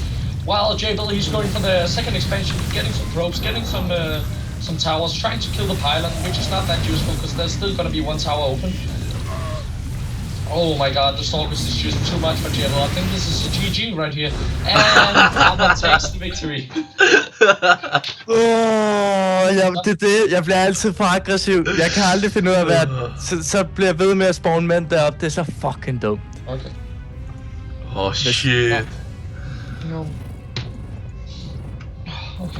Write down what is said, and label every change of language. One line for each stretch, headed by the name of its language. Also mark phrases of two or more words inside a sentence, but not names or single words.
English: While Jabal, he's going for the second expansion, getting some probes, getting some towers, trying to kill the pylon, which is not that useful because there's still gonna be one tower open. Oh my god, the Stalkers is just too much for Jabal. I think this is a GG right here. And Alba takes the victory.
Danish: Jeg bliver altid for aggressiv. Jeg kan aldrig finde ud af, hvad så bliver jeg ved med at spawn mænd deroppe. Det er så fucking dumt. Okay.
English: Oh shit. No. Okay.